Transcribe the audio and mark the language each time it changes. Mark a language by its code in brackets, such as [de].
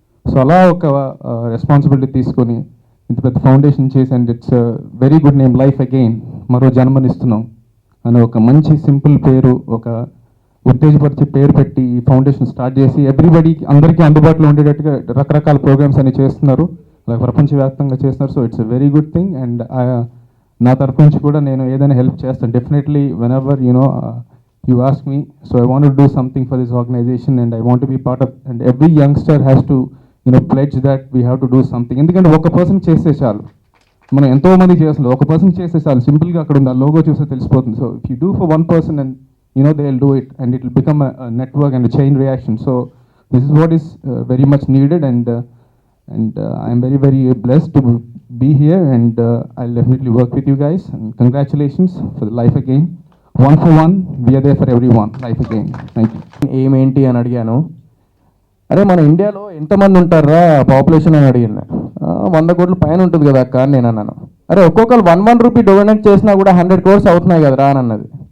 [te] So అలా ఒక responsibility తీసుకొని ఇంత పెద్ద ఫౌండేషన్ చేసి [en] and it's very good name, [te] life again, మరో జన్మనిస్తున్నాం అని ఒక మంచి సింపుల్ పేరు, ఒక ఉత్తేజపరిచే పేరు పెట్టి ఈ ఫౌండేషన్ స్టార్ట్ చేసి ఎవ్రీబడికి అందరికీ అందుబాటులో ఉండేటట్టుగా రకరకాల ప్రోగ్రామ్స్ అన్ని చేస్తున్నారు, అలాగే ప్రపంచవ్యాప్తంగా చేస్తున్నారు. [en] So it's a very good thing. [te] And నా తరఫు నుంచి కూడా నేను ఏదైనా హెల్ప్ చేస్తాను definitely [en] Whenever you ask me. So I want to do something for this organization and I want to be part of, and every youngster has to pledge that we have to do something. [te] ఎందుకంటే ఒక person చేస్తే చాలు, మనం ఎంతో మంది చేస్తున్నాం, ఒక person చేస్తే చాలు, సింపుల్గా అక్కడ ఉంది ఆ లోగో చూస్తే తెలిసిపోతుంది. [en] So if you do for one person and they will do it and it will become a network and a chain reaction. So this is what is very much needed and I am very blessed to be here and I'll definitely work with you guys and congratulations for the Life Again. One for one, we are there for everyone. Life Again. Thank you. [te] ఏమేంటి అని అడిగాను. అరే మన ఇండియాలో ఎంతమంది ఉంటారా population అని అడిగాను. 100 కోట్ల పైన ఉంటుంది కదా అక్క అని నేను అన్నాను. అరే ఒక్కొక్కరు 1 రూపీ డొనేట్ చేసినా కూడా 100 crores అవుతున్నాయి కదరా అని అన్నది.